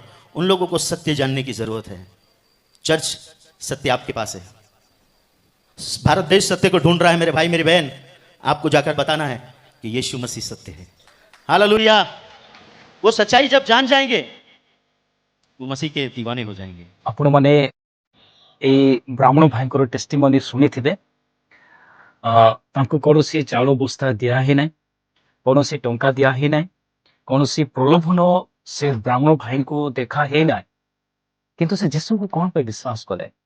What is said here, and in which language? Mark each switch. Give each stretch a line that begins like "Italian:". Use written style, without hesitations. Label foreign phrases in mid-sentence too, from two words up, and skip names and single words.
Hindi: उन लोगों को सत्य जानने की जरूरत है। चर्च सत्य आपके पास है। भारत देश सत्य को ढूंढ रहा है। मेरे भाई मेरी बहन, आपको जाकर बताना है कि यीशु मसीह सत्य है। हालेलुया। वो सच्चाई जब जान जाएंगे वो मसीह के दीवाने हो जाएंगे।
Odia: ଆପଣ ମାନେ ଏଇ ବ୍ରାହ୍ମଣ ଭାଇଙ୍କର ଟେଷ୍ଟିମନି ଶୁଣିଥିବେ। ତାଙ୍କୁ କୌଣସି ଚାଉଳ ବସ୍ତା ଦିଆ ହେଇନାହିଁ, କୌଣସି ଟଙ୍କା ଦିଆ ହେଇନାହିଁ, କୌଣସି ପ୍ରଲୋଭନ ସେ ବ୍ରାହ୍ମଣ ଭାଇଙ୍କୁ ଦେଖା ହେଇନାହିଁ। କିନ୍ତୁ ସେ ଯୀଶୁଙ୍କୁ କଣ ପାଇଁ ବିଶ୍ୱାସ କଲେ?